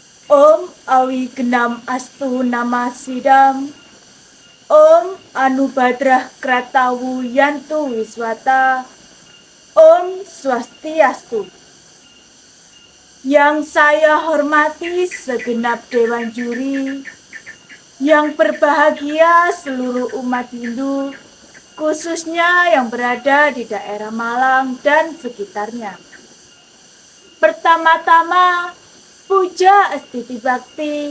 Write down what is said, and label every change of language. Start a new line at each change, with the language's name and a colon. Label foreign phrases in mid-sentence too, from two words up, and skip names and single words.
Sanskrit: Om Awi Genam Astu Nama Sidam. Om Anubadrah Kratawu Yantu Wiswata. Om Swastiastu.
Indonesian: Yang saya hormati segenap Dewan Juri, yang berbahagia seluruh umat Hindu, khususnya yang berada di daerah Malang dan sekitarnya. Pertama-tama, puja Astiti Bakti.